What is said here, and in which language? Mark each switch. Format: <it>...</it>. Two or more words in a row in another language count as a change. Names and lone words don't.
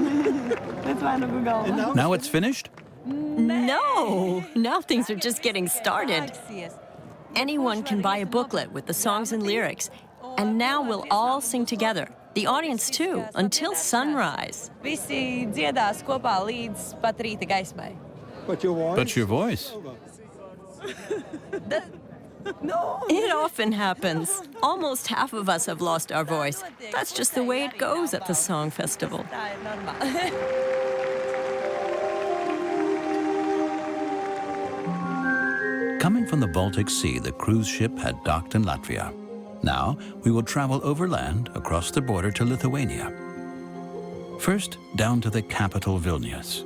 <en>Now it's finished? No, now things are just getting started. Anyone can buy a booklet with the songs and lyrics, and now we'll all sing together. The audience too, until sunrise.</en> <lv>Visi dziedās kopā līdz pat rīta gaismai.</lv> <en>But your voice. It often happens. Almost half of us have lost our voice. That's just the way it goes at the Song Festival.</en> <lv>Tā ir normāli.</lv> <en>Coming from the Baltic Sea, the cruise ship had docked in Latvia. Now, we will travel overland across the border to Lithuania. First, down to the capital Vilnius.</en>